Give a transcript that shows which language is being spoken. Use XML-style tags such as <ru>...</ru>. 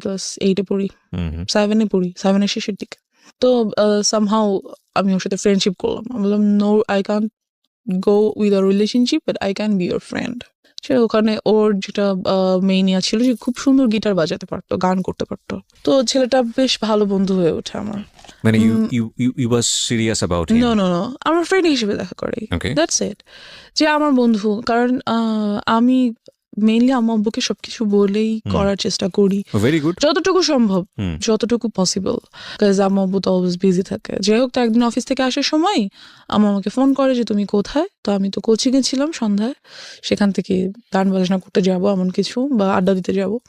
<bn>Class 8-এ পড়ি, 7-এ পড়ি, 7-এর শেষের দিকে। তো সামহাউ আমি ওর সাথে ফ্রেন্ডশিপ করলাম।</bn> <en>আমি বললাম, no, I can't go with a relationship, but I can be your friend.</en> <bn>সে ওখানে ওর যেটা মেইনিয়া ছিল, যে খুব সুন্দর গিটার বাজাতে পারতো, গান করতে পারতো। তো ছেলেটা বেশ ভালো বন্ধু হয়ে ওঠে আমার।</bn> <en>মানে you was serious about him?</en> <bn>No no no আমার ফ্রেন্ড হিসেবে দেখা করে,</bn> <en>Okay. That's it.</en> <bn>যে আমার বন্ধু, কারণ আমি মেইনলি আমার আব্বুকে সবকিছু বলেই করার চেষ্টা করি</bn> <en>Very good.</en> <bn>যতটুকু সম্ভব, হুম। যতটুকু পসিবল, কাজ আমার আব্বু তো অলওয়েজ বিজি থাকে। যাই হোক, তো একদিন অফিস থেকে আসার সময় আমার আমাকে ফোন করে যে তুমি কোথায়, তো আমি তো কোচিংয়ে ছিলাম সন্ধ্যায়, সেখান থেকে গান বাজনা করতে যাব এমন কিছু বা আড্ডা দিতে যাব।</bn>